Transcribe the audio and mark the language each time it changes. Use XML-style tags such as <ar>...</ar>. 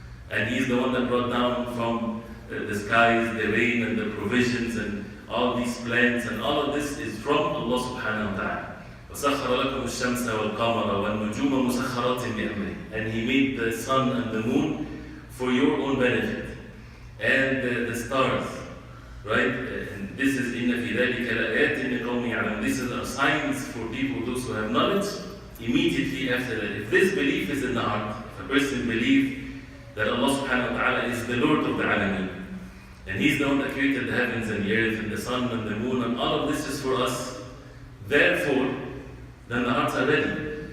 <en>And He is the one that brought down from the skies the rain and the provisions and all these plants, and all of this is from Allah subhanahu wa ta'ala.</en> <ar>وَسَخَّرَ لَكُمُ الشَّمْسَ وَالْقَمَرَ وَالنُّجُومَ مُسَخَّرَاتٍ بِأَمْرِهِ.</ar> <en>And He made the sun and the moon for your own benefit. And the stars, right? And this is</en> <ar>إِنَّ فِي ذَلِكَ لَآيَاتٍ لِقَوْمٍ يَعْلَمُونَ.</ar> <en>These are signs for people, those who have knowledge. Immediately after that, if this belief is in the heart, if a person believes that Allah subhanahu wa ta'ala is the Lord of the Alameen, and He's the one that created the heavens and the earth and the sun and the moon, and all of this is for us, therefore, then the hearts are ready.</en>